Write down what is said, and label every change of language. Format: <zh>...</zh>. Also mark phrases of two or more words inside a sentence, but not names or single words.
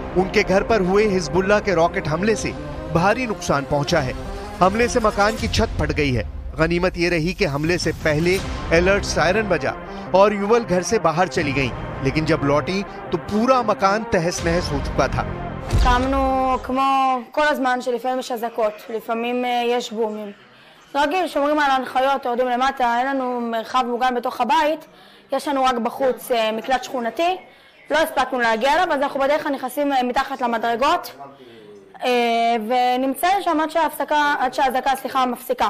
<hi>उनके घर पर हुए हिजबुल्लाह के रॉकेट हमले से भारी नुकसान पहुंचा है। हमले से मकान की छत फट गई है। गनीमत ये रही कि हमले से पहले</hi> <en>alert siren</en> <hi>बजा और युवल घर से बाहर चली गईं, लेकिन जब लौटी तो पूरा मकान तहस नहस हो चुका था।</hi> <he>קמנו כמו כל הזמן שלפעמים יש אזעקות, לפעמים יש בומים. רגיל, שומרים על ההנחיות, יורדים למטה, אין לנו מרחב מוגן בתוך הבית, יש לנו רק בחוץ מקלט שכונתי, לא הספקנו להגיע אליו, אז אנחנו בדרך כלל נכנסים מתחת למדרגות ונמצאים שם עד שהאזעקה מפסיקה.</he>